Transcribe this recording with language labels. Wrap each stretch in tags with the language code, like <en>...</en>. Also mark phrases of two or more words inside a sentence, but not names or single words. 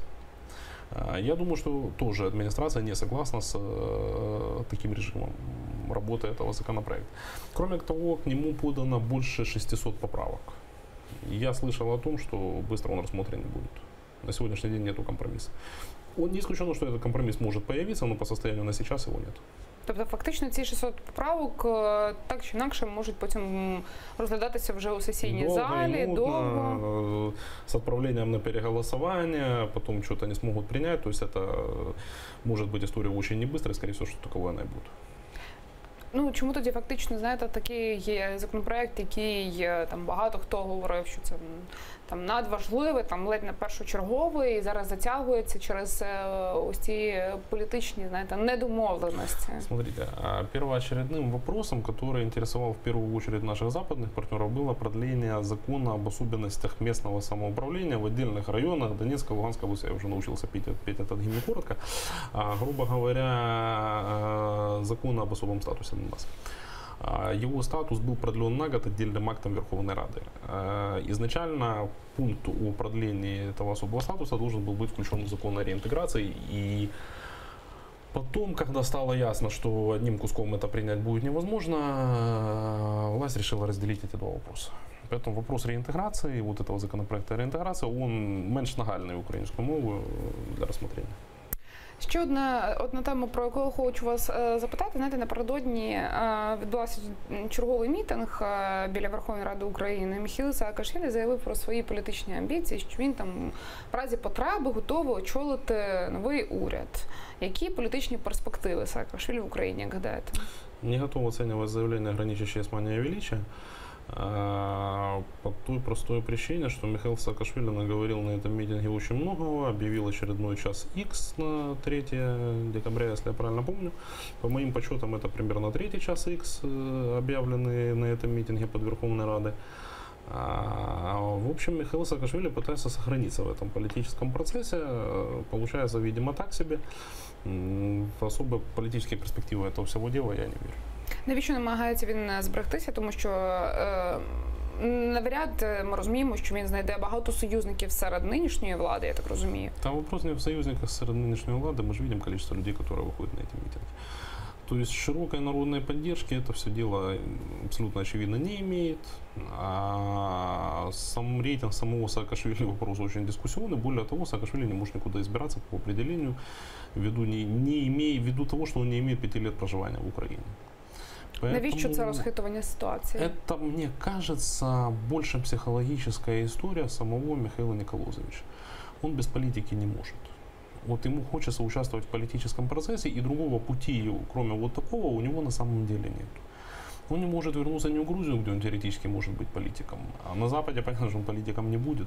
<ru>Я думаю, что тоже администрация не согласна с таким режимом работы этого законопроекта. Кроме того, к нему подано больше 600 поправок. Я слышал о том, что быстро он рассмотрен не будет. На сегодняшний день нету компромисса. Не исключено, что этот компромисс может появиться, но по состоянию на сейчас его нет.</ru> <uk>Тобто фактично ці 600 поправок так чи інакше можуть потім розглядатися вже у сесійній залі, довго.</uk> <ru>С отправлением на переголосование, потом что-то не смогут принять. То есть это может быть история очень не быстрая, скорее всего, что таковой она и будет.</ru> <uk>Ну, чому тоді фактично, знаєте, такий є законопроект, який там багато хто говорив, що це там надважливий, там ледь не першочерговий, і зараз затягується через ось ці політичні, знаєте, недомовленості.</uk> <ru>Смотрите, первоочередным вопросом, который интересовал в первую очередь наших западных партнеров, было продление закона об особенностях местного самоуправления в отдельных районах Донецкой и Луганской области. Я уже научился петь этот гимн коротко. Грубо говоря, закон об особом статусе Донбасса. Его статус был продлен на год отдельным актом Верховной Рады. Изначально пункт о продлении этого особого статуса должен был быть включен в закон о реинтеграции. И потом, когда стало ясно, что одним куском это принять будет невозможно, власть решила разделить эти два вопроса. Поэтому вопрос реинтеграции, вот этого законопроекта реинтеграции, он</ru> <uk>менш нагальний українською мовою для розгляду. Ще одна тема, про яку хочу вас запитати. Знаєте, напередодні відбувався черговий мітинг біля Верховної Ради України. Міхеїл Саакашвілі заявив про свої політичні амбіції, що він там в разі потреби готовий очолити новий уряд. Які політичні перспективи Саакашвілі в Україні, як гадаєте?</uk> <ru>Не готов оценивать заявление, граничащее с манией величия, по той простой причине, что Михаил Саакашвили наговорил на этом митинге очень многого, объявил очередной час X на 3 декабря, если я правильно помню. По моим подсчетам, это примерно 3 час X, объявленный на этом митинге под Верховной Радой. В общем, Михаил Саакашвили пытается сохраниться в этом политическом процессе. Получается, видимо, так себе.</ru> <uk>В особо політичні перспективи цього всього діла я не вірю. Навіщо намагається він зберегтися? Тому що навряд ми розуміємо, що він знайде багато союзників серед нинішньої влади, я так розумію.</uk> <ru>Там вопрос не в союзниках серед нынешней влады, мы же видим количество людей, которые выходят на эти митинги. То есть широкой народной поддержки это все дело абсолютно очевидно не имеет. А сам рейтинг самого Саакашвили вопрос очень дискуссионный. Более того, Саакашвили не может никуда избираться по определению, ввиду того, что он не имеет 5 лет проживания в Украине.</ru> <uk>Поэтому навіщо це розхитування ситуації?</uk> <ru>Это, мне кажется, больше психологическая история самого Михаила Николозовича. Он без политики не может. Вот ему хочется участвовать в политическом процессе, и другого пути, кроме вот такого, у него на самом деле нет. Он не может вернуться не в Грузию, где он теоретически может быть политиком, а на Западе, понятно, что он политиком не будет.</ru>